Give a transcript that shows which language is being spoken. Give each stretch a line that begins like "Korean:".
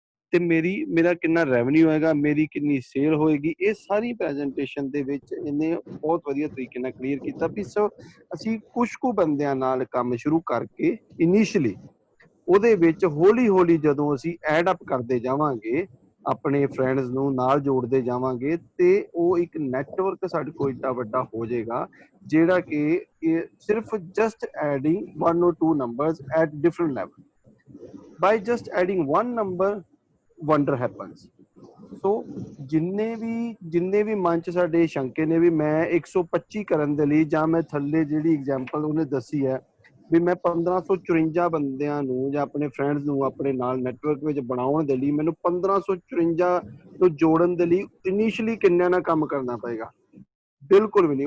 Punjabi: ਤੇ ਮੇਰਾ ਕਿੰਨਾ ਰੈਵਨਿਊ ਹੋਏਗਾ, ਮੇਰੀ ਕਿੰਨੀ ਸੇਲ ਹੋਏਗੀ, ਇਹ ਸਾਰੀ ਪ੍ਰੈਜੈਂਟੇਸ਼ਨ ਦੇ ਵਿੱਚ ਇਹਨੇ ਬਹੁਤ ਵਧੀਆ ਤਰੀਕੇ ਨਾਲ ਕਲੀਅਰ ਕੀਤਾ ਵੀ ਅਸੀਂ ਕੁਛ ਕੁ ਬੰਦਿਆਂ ਨਾਲ ਕੰਮ ਸ਼ੁਰੂ ਕਰਕੇ ਇਨੀਸ਼ੀਅਲੀ ਉਹਦੇ ਵਿੱਚ ਹੌਲੀ ਹੌਲੀ ਜਦੋਂ ਅਸੀਂ ਐਡ ਅਪ ਕਰਦੇ ਜਾਵਾਂਗੇ, ਆਪਣੇ ਫਰੈਂਡਸ ਨੂੰ ਨਾਲ ਜੋੜਦੇ ਜਾਵਾਂਗੇ, ਤੇ ਉਹ ਇੱਕ ਨੈਟਵਰਕ ਸਾਡੇ ਕੋਲ ਏਡਾ ਵੱਡਾ ਹੋ ਜਾਏਗਾ ਜਿਹੜਾ ਕਿ ਇਹ ਸਿਰਫ
English: Just adding 1 or 2 numbers at different level. By just adding one number, wonder happens.
Punjabi: ਸੋ ਜਿੰਨੇ ਵੀ ਮਨ 'ਚ ਸਾਡੇ ਸ਼ੰਕੇ ਨੇ ਵੀ ਮੈਂ 125 ਕਰਨ ਦੇ ਲਈ, ਜਾਂ ਮੈਂ ਥੱਲੇ ਜਿਹੜੀ ਐਗਜ਼ਾਮਪਲ ਉਹਨੇ ਦੱਸੀ ਹੈ ਵੀ ਮੈਂ 1554 ਬੰਦਿਆਂ ਨੂੰ ਜਾਂ ਆਪਣੇ ਫਰੈਂਡਸ ਨੂੰ ਆਪਣੇ ਨਾਲ ਨੈਟਵਰਕ ਵਿੱਚ ਬਣਾਉਣ ਦੇ ਲਈ ਮੈਨੂੰ 1554 ਨੂੰ ਜੋੜਨ ਦੇ ਲਈ ਇਨੀਸ਼ੀਅਲੀ ਕਿੰਨਿਆਂ ਨਾਲ ਕੰਮ ਕਰਨਾ ਪਏਗਾ? ਬਿਲਕੁਲ ਵੀ ਨਹੀਂ।